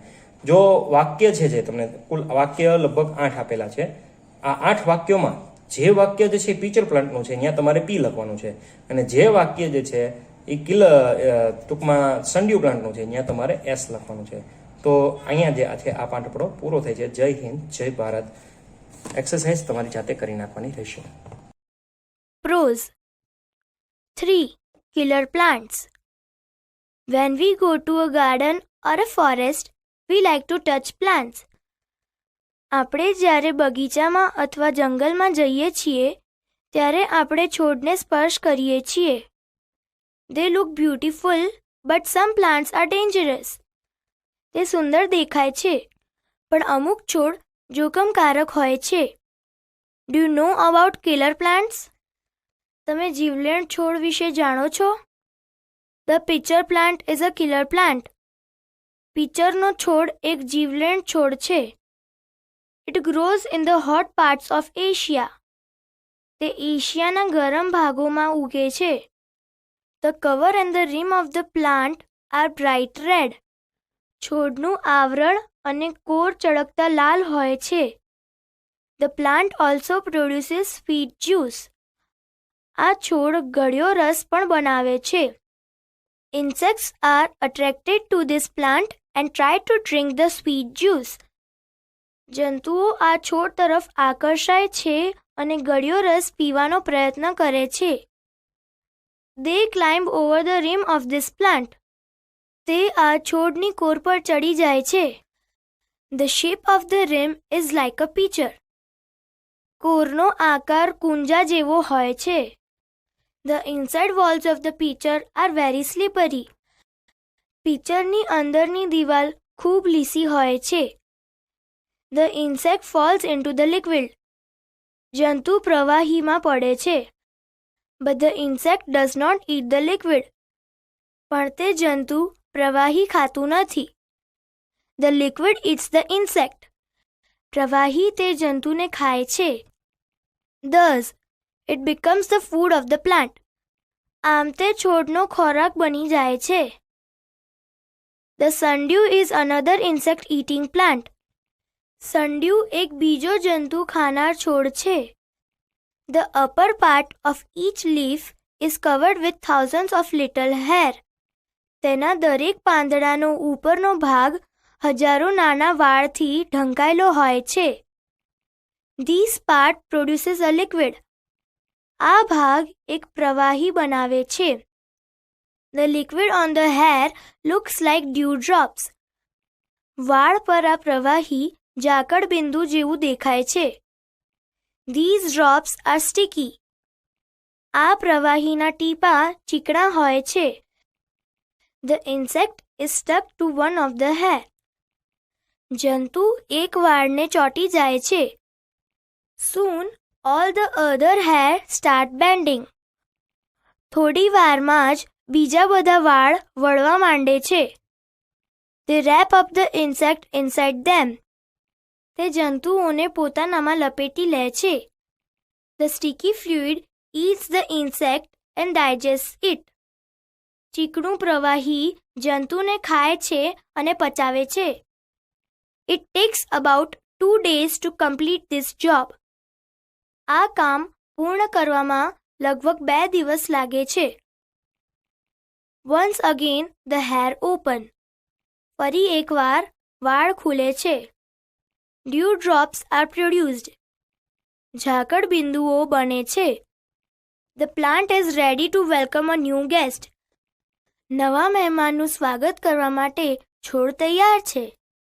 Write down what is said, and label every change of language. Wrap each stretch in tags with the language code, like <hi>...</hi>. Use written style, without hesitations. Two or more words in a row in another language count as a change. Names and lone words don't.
<gu>જો વાક્ય છે, જે તમને કુલ વાક્ય લગભગ 8 આપેલા છે, આ 8 વાક્યોમાં જે વાક્ય જે છે</gu> <en>pitcher plant</en> <gu>છે ત્યાં તમારે P લખવાનું છે, અને જે વાક્ય જે છે એ ટૂંકમાં</gu> <en>sundew plant</en> <gu>છે ત્યાં તમારે S લખવાનું છે. તો અહીંયા જે છે આ પાઠ આપણો પૂરો થાય છે. જય હિન્દ, જય ભારત. એક્સરસાઇઝ તમારી જાતે કરી નાખવાની રહેશે.</gu> <en>Prose 3. Killer plants. When we go to a garden or a forest, we like to touch plants.</en> <gu>આપણે જ્યારે બગીચામાં અથવા જંગલમાં જઈએ છીએ ત્યારે આપણે છોડને સ્પર્શ કરીએ છીએ.</gu> <en>They look beautiful, but some plants are dangerous.</en> <gu>તે સુંદર દેખાય છે પણ અમુક છોડ જોખમકારક હોય છે.</gu> <en>Do you know about killer plants?</en> <gu>તમે જીવલેણ છોડ વિશે જાણો છો?</gu> <en>The pitcher plant is a killer plant.</en> <gu>પિચરનો છોડ એક જીવલેણ છોડ છે.</gu> <en>It grows in the hot parts of Asia.</en> <gu>તે એશિયાના ગરમ ભાગોમાં ઉગે છે.</gu> <en>The cover and the rim of the plant are bright red.</en> <gu>છોડનું આવરણ અને કોર ચળકતા લાલ હોય છે.</gu> <en>The plant also produces sweet juice.</en> <gu>આ છોડ ગળ્યો રસ પણ બનાવે છે.</gu> <en>Insects are attracted to this plant and try to drink the sweet juice.</en> <gu>જંતુઓ આ છોડ તરફ આકર્ષાય છે અને ગળ્યો રસ પીવાનો પ્રયત્ન કરે છે.</gu> <en>They climb over the rim of this plant.</en> <gu>તે આ છોડની કોર પર ચડી જાય છે.</gu> <en>The shape of the rim is like a pitcher.</en> <gu>કોરનો આકાર કુંજા જેવો હોય છે.</gu> <en>The inside walls of the pitcher are very slippery.</en> <gu>પિચરની અંદરની દિવાલ ખૂબ લીસી હોય છે.</gu> <en>The insect falls into the liquid.</en> <gu>જંતુ પ્રવાહીમાં પડે છે.</gu> <en>But the insect does not eat the liquid.</en> <gu>પણ તે જંતુ પ્રવાહી ખાતું નથી.</gu> <en>The liquid eats the insect.</en> <gu>પ્રવાહી તે જંતુને ખાય છે.</gu> <en>Thus, it becomes the food of the plant.</en> <gu>આમ તે છોડનો ખોરાક બની જાય છે.</gu> <en>The sundew is another insect eating plant.</en> <gu>સંડ્યુ એક બીજો જંતુ ખાનાર છોડ છે.</gu> <en>The upper part of each leaf is covered with thousands of little hair.</en> <gu>તેના દરેક પાંદડાનો ઉપરનો ભાગ હજારો નાના વાળથી ઢંકાયેલો હોય છે.</gu> <en>This part produces a liquid.</en> <gu>આ ભાગ એક પ્રવાહી બનાવે છે.</gu> <en>The liquid on the hair looks like dewdrops.</en> <gu>વાળ પર આ પ્રવાહી ઝાકળ બિંદુ જેવું દેખાય છે.</gu> <en>These drops are sticky.</en> <gu>આ પ્રવાહીના ટીપા ચીકણા હોય છે.</gu> <en>The insect is stuck to one of the hair.</en> <gu>જંતુ એક વાળને ચોંટી જાય છે.</gu> <en>Soon All the other hair start bending.</en> <gu>થોડી વારમાં જ બીજા બધા વાળ વળવા માંડે છે.</gu> <en>They wrap up the insect inside them.</en> <gu>તે જંતુઓને પોતાનામાં લપેટી લે છે.</gu> <en>The sticky fluid eats the insect and digests it.</en> <gu>ચીકણું પ્રવાહી જંતુને ખાય છે અને પચાવે છે.</gu> <en>It takes about 2 days to complete this job.</en> <gu>આ કામ પૂર્ણ કરવામાં લગભગ 2 દિવસ લાગે છે.</gu> <en>Once again the hair open.</en> <gu>ફરી એકવાર વાળ ખુલે છે.</gu> <en>Dew drops are produced.</en> <gu>ઝાકળ બિંદુઓ બને છે.</gu> <en>The plant is ready to welcome a new guest.</en> <gu>નવા મહેમાનનું સ્વાગત કરવા માટે છોડ તૈયાર છે.</gu>